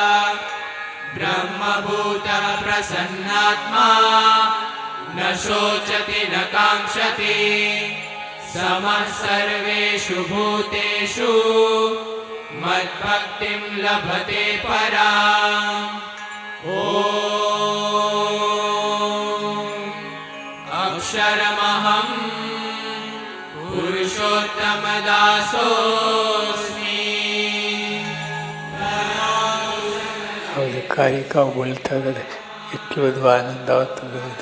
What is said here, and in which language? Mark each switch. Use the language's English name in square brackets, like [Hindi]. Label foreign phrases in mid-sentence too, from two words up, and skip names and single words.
[Sanskrit] ब्रह्मभूतः प्रसन्नात्मा न शोचति न काङ्क्षति समः सर्वेषु भूतेषु मद्भक्तिं लभते पराम् ॐ अक्षरमहम् પુરુષોત્તમદાસોસ્મિ. [Gujarati] બધી કારિકાઓ બોલતા હતા, એટલો બધો આનંદ આવતો હતો.